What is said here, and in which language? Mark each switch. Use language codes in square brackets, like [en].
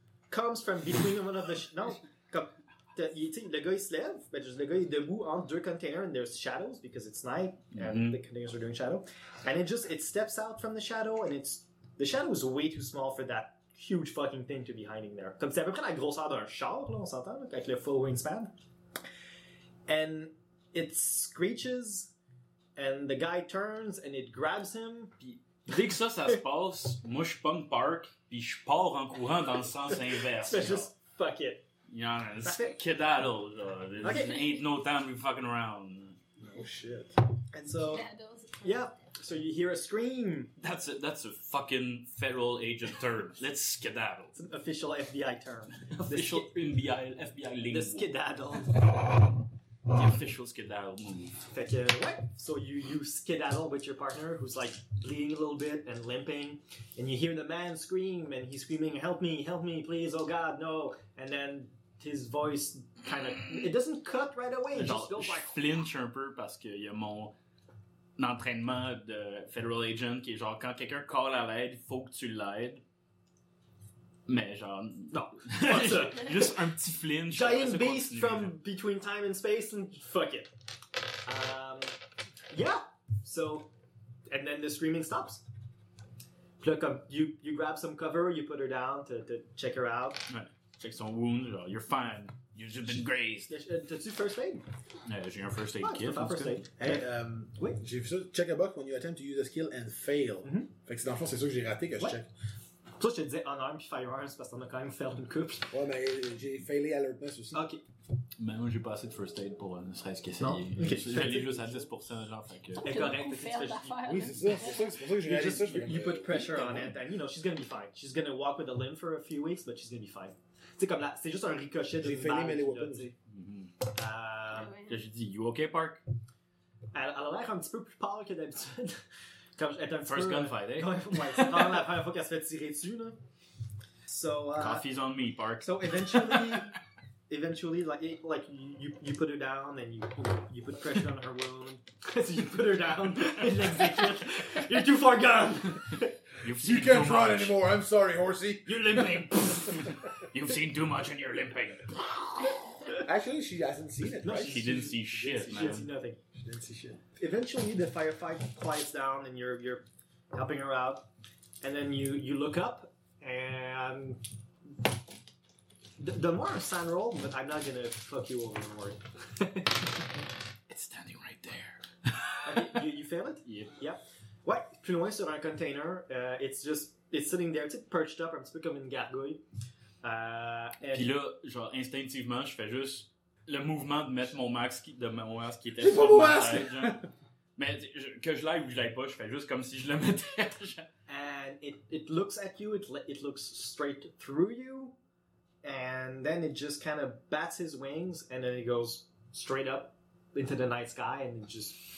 [en] comes from between one of the the guy is debout on two containers and there's shadows because it's night and the containers are doing shadow, and it steps out from the shadow, and it's the shadow is way too small for that huge fucking thing to be hiding there. [fr] Comme c'est à peu près la grosseur d'un char là, on s'entend, avec le [en] full wingspan. And it screeches, and the guy turns and it grabs him. [fr] Dès que ça se passe, moi je pomme park. Puis je pars en courant dans le sens inverse. Fais juste fuck it. [en] Yeah, skedaddle. Ain't no time to be fucking around. Oh shit. And so. Yeah, so you hear a scream. That's a fucking federal agent term. Let's skedaddle. It's an official FBI term. Official FBI lingo. The skedaddle. The official skedaddle move. [fr] Fait que, ouais. [en] So you skedaddle with your partner who's like bleeding a little bit and limping, and you hear the man scream, and he's screaming, help me, please, oh god, no. And then his voice kind of, it doesn't cut right away. It just goes like. [fr] Je flinche un peu parce que y a mon entraînement de [en] federal agent [fr] qui est genre quand quelqu'un call à l'aide, il faut que tu l'aides. Mais genre, non. Juste un petit flinch. [en] Giant beast continue. From between time and space and fuck it. Yeah. So, and then the screaming stops. You grab some cover, you put her down to check her out. Ouais. Check some wounds. You're fine. You've been grazed. [fr] T'as-tu first aid? J'ai un first aid kit. Pas first aid. Hey, oui. J'ai vu ça. [en] Check a box when you attempt to use a skill and fail. Mm-hmm. [fr] Fait que dans le fond, c'est ça que j'ai raté que je check. Toi, je te disais unarmed et firearms parce qu'on a quand même fait une couple. Ouais, mais j'ai failé alertness aussi. Ok. Mais moi, j'ai pas assez de first aid pour ne serait-ce qu'essayer. [en] Okay. [fr] J'ai juste à 10%, genre. Fait que. Est correct. Oui, c'est ça. C'est pour ça que j'ai [en] You put pressure on it, and you know, she's gonna be fine. She's gonna walk with a limp for a few weeks, but she's gonna be fine. [fr] Tu sais, comme là, c'est juste un ricochet j'ai de balle. J'ai failé mêler weapons. Je dis, [en] you okay, Park? [fr] Elle a l'air un petit peu plus pâle que d'habitude. [en] First gunfight, [fr] Ouais, c'est quand même la première fois qu'elle se fait tirer dessus, là. [en] So, coffee's on me, Park. So, eventually, like you put her down, and you put pressure on her wound. So you put her down, and execute. You're too far gone! You can't run anymore, I'm sorry, horsey. You're limping. You've seen too much, and you're limping. Actually, she hasn't seen it, right? She didn't see shit, man. She didn't see nothing. Didn't see shit. Eventually, the firefight quiets down, and you're helping her out, and then you look up, and the more sand roll, but I'm not gonna fuck you over, don't worry. It's standing right there. Okay, you fail it? Yeah. [fr] What? Plus loin sur un container, [en] it's sitting there, it's perched up, [fr] un petit peu comme une gargouille. Puis là, genre instinctivement, je fais juste. Le mouvement de mettre mon masque qui était sur mon masque. Tête, genre. Mais que je l'aille ou je l'aille pas, je fais juste comme si je le mettais. Genre. [en] And it looks at you, it looks straight through you, and then it just kind of bats his wings, and then it goes straight up into the night sky, and it just...